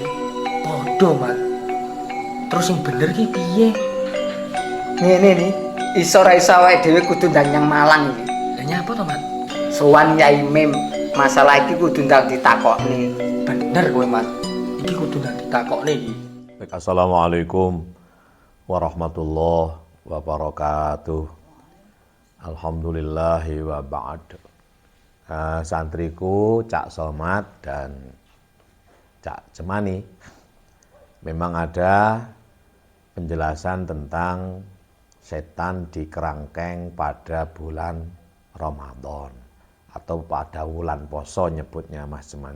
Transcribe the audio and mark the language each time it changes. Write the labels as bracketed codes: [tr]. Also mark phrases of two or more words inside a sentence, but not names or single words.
[jv] Padha, Mat. Terus sing bener ki piye? Ngene ni, iso ra iso awake dhewe kudu ndang nyang Malang iki. Lah nyapa to, Mat? Sowan Yai Mim, masalah iki kudu ndang ditakokne. Bener kowe, Mat. Iki kudu ndak ditakokne iki. [ar] السلام عليكم ورحمة الله وبركاته. الحمد لله وبعد. [id] Santriku Cak Somad dan Cak Cemani, memang ada penjelasan tentang setan di kerangkeng pada bulan Ramadan atau pada bulan poso nyebutnya Mas Cemani.